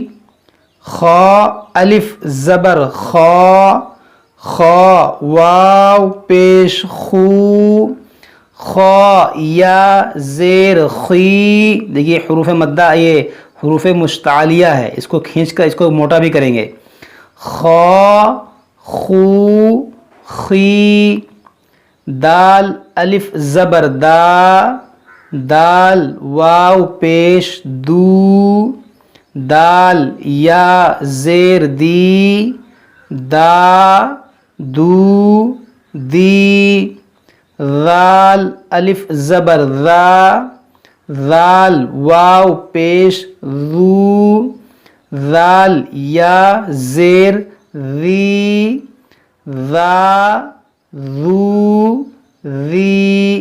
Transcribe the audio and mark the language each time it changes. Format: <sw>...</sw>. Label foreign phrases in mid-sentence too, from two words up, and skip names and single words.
<ur>خا الف زبر خا، خا واو پیش خو، خا یا زیر خی. دیکھیے حروف مدہ یہ حروف مستعلیہ ہے، اس کو کھینچ کر اس کو موٹا بھی کریں گے. خا خو خی. دال الف زبر دا، دال واو پیش دو، دال یا زیر دی، دا دو دی. ذال الف زبر ذا، ذال واو پیش ذو، ذال یا زیر ذی، ذا ذو ذی.</ur>